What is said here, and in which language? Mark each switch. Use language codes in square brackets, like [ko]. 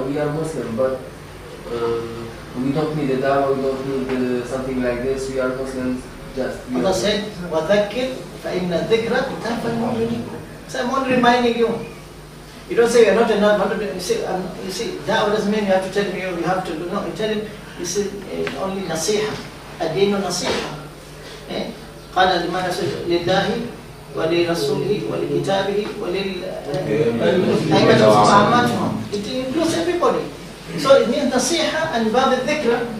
[en] We are Muslim, but we don't need a da'wah, we don't need something like this. We are Muslims. Allah said, [ar] وَذَكِّرْ فَإِنَّ الذِّكْرَ تَنفَعُ الْمُؤْمِنِينَ. [en] So I'm only reminding you. You don't say you're not a non. You see, da'wah doesn't mean you have to tell me you have to do. No, you tell him this is only nasiha. [ar] الدين نصيحة. قال لله ولرسوله ولكتابه وللأئمة وعاماتهم. [en] It includes everybody. So it means nasiha and [ar] باب الذكر.